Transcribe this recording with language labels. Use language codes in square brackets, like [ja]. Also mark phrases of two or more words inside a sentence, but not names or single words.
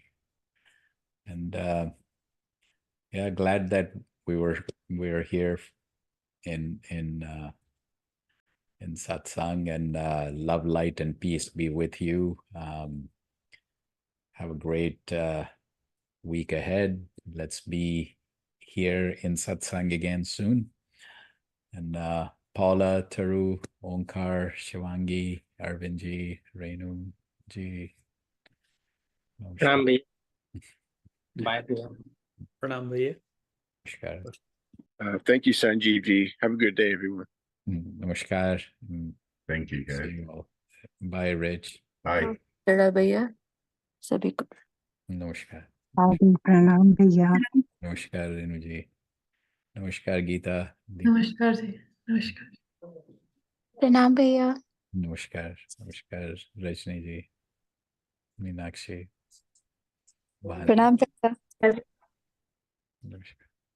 [en] And yeah, glad that we were here in satsang, and love, light, and peace be with you. Have a great week ahead. Let's be here in satsang again soon. And Paula, Taru, Onkar, Shivangi, Arvindji, Renu ji. [hi] प्रणाम भैया बाय भैया प्रणाम भैया [en] Namaskar. Thank you, Sanjeev ji. Have a good day, everyone. Namaskar. Thank you, guys. See you all. Bye, Rich. Bye. [hi] भैया सभी को [en] Namaskar. [hi] प्रणाम भैया [en] Namaskar, Renu ji. Namaskar, Geeta. [hi] नमस्कार जी नमस्कार प्रणाम भैया [en] Namaskar. Namaskar, Rajni ji. Meenakshi. [hi] प्रणाम भैया [en] Namaskar.